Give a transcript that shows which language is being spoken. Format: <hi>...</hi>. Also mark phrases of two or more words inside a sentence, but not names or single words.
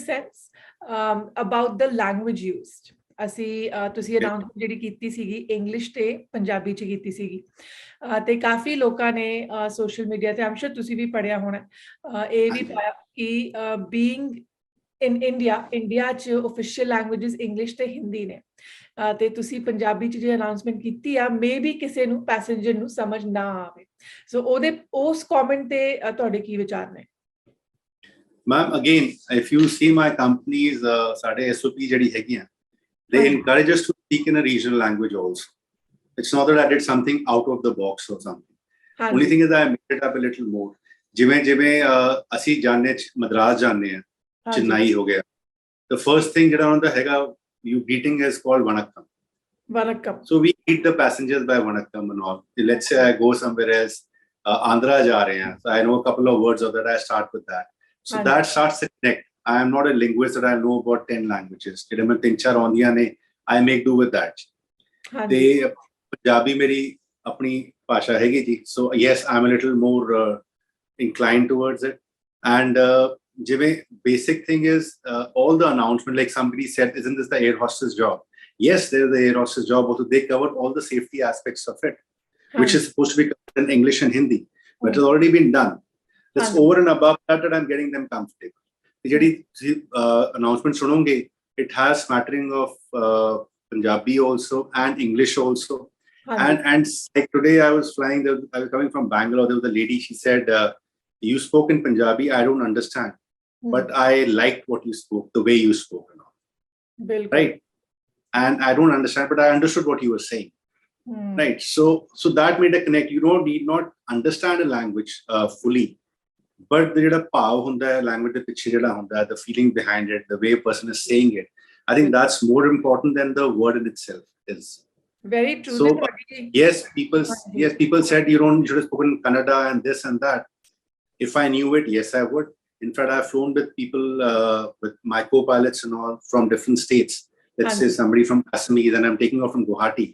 <en>sense about the language used</en> <pa>ਅਸੀਂ ਤੁਸੀਂ ਅਨਾਉਂਸਮੈਂਟ ਜਿਹੜੀ ਕੀਤੀ ਸੀਗੀ ਇੰਗਲਿਸ਼ ਤੇ ਪੰਜਾਬੀ ਚ ਕੀਤੀ ਸੀਗੀ ਤੇ ਕਾਫੀ ਲੋਕਾਂ ਨੇ</pa> <en>social media</en> <pa>ਤੇ ਆਮ ਸ਼ੋਰ ਤੁਸੀਂ ਵੀ ਪੜ੍ਹਿਆ ਹੋਣਾ ਇਹ ਵੀ ਪਾਇਆ ਕਿ</pa> <en>being in India</en> <pa>ਚ</pa> <en>official languages English</en> <pa>ਤੇ ਹਿੰਦੀ ਨੇ ਤੇ ਤੁਸੀਂ ਪੰਜਾਬੀ ਚ ਜੇ ਅਨਾਉਂਸਮੈਂਟ ਕੀਤੀ ਆ ਮੇਬੀ ਕਿਸੇ ਨੂੰ ਪੈਸੇਂਜਰ ਨੂੰ ਸਮਝ ਨਾ ਆਵੇ ਸੋ ਉਹਦੇ ਉਸ ਕਮੈਂਟ ਤੇ ਤੁਹਾਡੇ ਕੀ ਵਿਚਾਰ ਨੇ</pa> <en>ma'am again if you see my companies</en> <pa>ਸਾਡੇ SOP ਜਿਹੜੀ ਹੈਗੀਆਂ</pa> <en>they encourage us to speak in a regional language also. It's not that I did something out of the box or something. Only thing is that I made it up a little more.</en> <pa>ਜਿਵੇਂ ਅਸੀਂ ਜਾਣੇ ਮਦਰਾਸ ਜਾਣੇ ਆ ਚੇन्नई ਹੋ ਗਿਆ</pa> <en>the first thing</en> <pa>ਜਿਹੜਾ ਹੁੰਦਾ ਹੈਗਾ</pa> <en>you greeting is called vanakkam so we greet the passengers by vanakkam and all let's say I go somewhere else Andhra</en> <pa>ਜਾ ਰਹੇ ਆ</pa> <en>so I know a couple of words of that I start with that so that starts to connect I am not a linguist that I know about 10 languages</en> <pa>ਜਿਹੜੇ ਮੈਂ 3-4 ਆਉਂਦੀਆਂ ਨੇ</pa> <en>I make do with that</en> <pa>ਤੇ ਪੰਜਾਬੀ ਮੇਰੀ ਆਪਣੀ ਭਾਸ਼ਾ ਹੈਗੀ ਜੀ</pa> <en>so yes I'm a little more inclined towards it and ਜਿਵੇਂ basic thing is all the announcement like somebody said isn't this the air hostess job yes there is the air hostess job also they cover all the safety aspects of it which is supposed to be covered in English and Hindi but it has already been done that's over and above that I'm getting them comfortable</en> <pa>ਜਿਹੜੀ announcement ਸੁਣੋਗੇ</pa> <en>it has smattering of Punjabi also and English also and like today I was coming from Bangalore there was a lady she said you spoke in Punjabi I don't understand but I liked what you spoke the way you spoke and all right and I don't understand but I understood what you were saying right so that made a connect you don't need not understand a language fully but the</en> <pa>ਜਿਹੜਾ ਭਾਵ ਹੁੰਦਾ ਹੈ language ਦੇ ਪਿੱਛੇ ਜਿਹੜਾ ਹੁੰਦਾ ਹੈ</pa> <en>the feeling behind it the way a person is saying it I think that's more important than the word in itself is very true so yes people said you should have spoken Kannada and this and that if I knew it yes I would in fact I've flown with people with my co-pilots and all from different states let's say somebody from Assamese and I'm taking off from Guwahati.</en>